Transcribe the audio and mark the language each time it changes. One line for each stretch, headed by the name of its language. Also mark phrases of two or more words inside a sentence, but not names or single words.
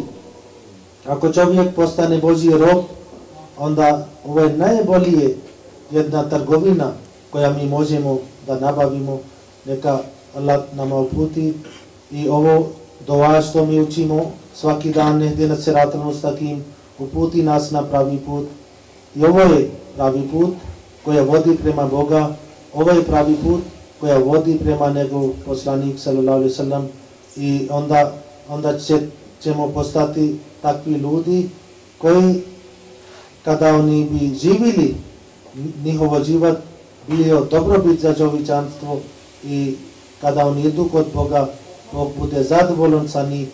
Bosnian: Ako čovjek postane Božji rob, onda ovo je najbolje jedna trgovina koja mi možemo da nabavimo. Neka Allah nama uputi i ovo dova što mi učimo svaki dan,
Arabic: اهدنا الصراط المستقيم,
Bosnian: uputi nas na pravi put. I ovo je pravi put koja vodi prema Boga, ovo je pravi put koja vodi prema njegov poslanik
Arabic: صلى الله عليه وسلم.
Bosnian: I onda ćemo postati takvi ljudi koji kada oni bi živili, njihov život bio dobrobit za čovječanstvo i kada oni idu kod Boga, Bog bude zadovoljan sa njih.